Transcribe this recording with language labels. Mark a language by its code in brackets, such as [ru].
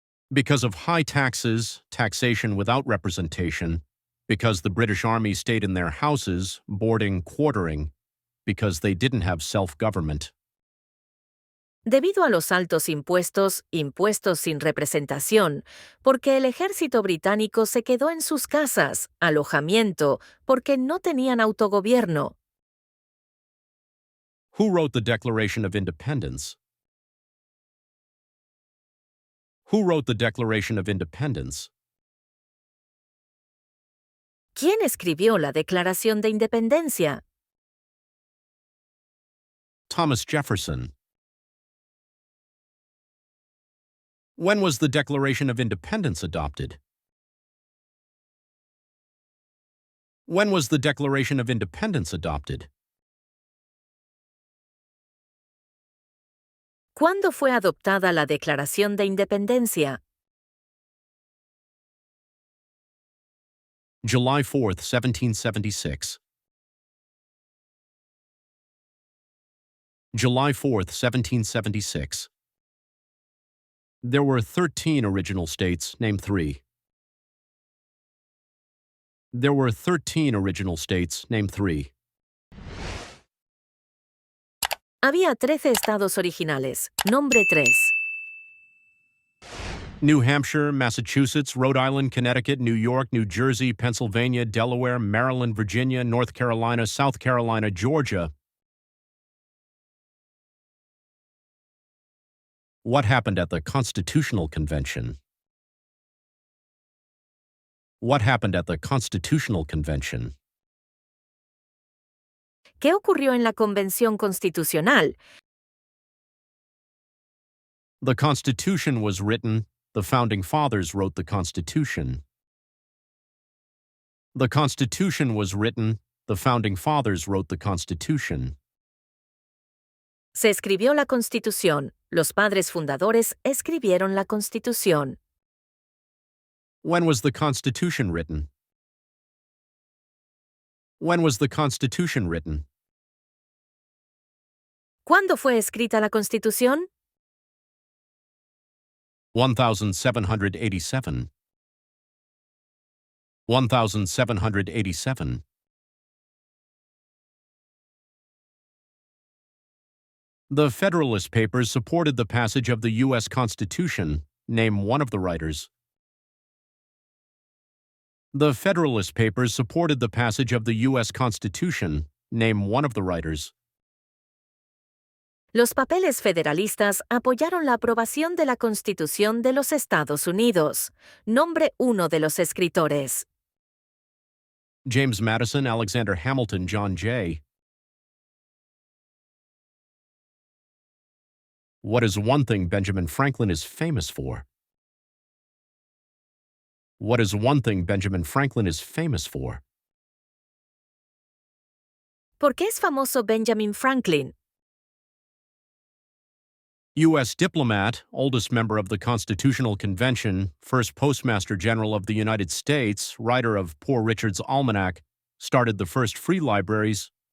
[en] Because of high taxes, taxation without representation, because the British Army stayed in their houses, boarding, quartering, because they didn't have self-government. [es] Debido a los altos impuestos, impuestos sin representación, porque el ejército británico se quedó en sus casas, alojamiento, porque no tenían autogobierno. [en] Who wrote the Declaration of Independence? Who wrote the Declaration of Independence? [es] ¿Quién escribió la Declaración de Independencia? [en] Thomas Jefferson. When was the Declaration of Independence adopted? When was the Declaration of Independence adopted? [es] ¿Cuándo fue adoptada la Declaración de Independencia? [en] July 4th, 1776. July 4th, 1776. There were 13 original states, name 3. There were 13 original states, name 3. [es] Había 13 estados originales. Nombre 3. [en] New Hampshire, Massachusetts, Rhode Island, Connecticut, New York, New Jersey, Pennsylvania, Delaware, Maryland, Virginia, North Carolina, South Carolina, Georgia. What happened at the Constitutional Convention? What happened at the Constitutional Convention? [es] ¿Qué ocurrió en la Convención Constitucional? [en] The Constitution was written. The Founding Fathers wrote the Constitution. The Constitution was written. The Founding Fathers wrote the Constitution. [es] Se escribió la Constitución. Los padres fundadores escribieron la Constitución. [en] When was the Constitution written? When was the Constitution written? [es] ¿Cuándo fue escrita la Constitución? [en] 1787. 1787. The Federalist Papers supported the passage of the U.S. Constitution. Name one of the writers. The Federalist Papers supported the passage of the U.S. Constitution. Name one of the writers. [es] Los papeles federalistas apoyaron la aprobación de la Constitución de los Estados Unidos. Nombre 1 de los escritores. [en] James Madison, Alexander Hamilton, John Jay. What is one thing Benjamin Franklin is famous for? What is one thing Benjamin Franklin is famous for? [es] ¿Por qué es famoso Benjamin Franklin? [en] U.S. diplomat, oldest member of the Constitutional Convention, first Postmaster General of the United States, writer of Poor Richard's Almanac, started the first free libraries.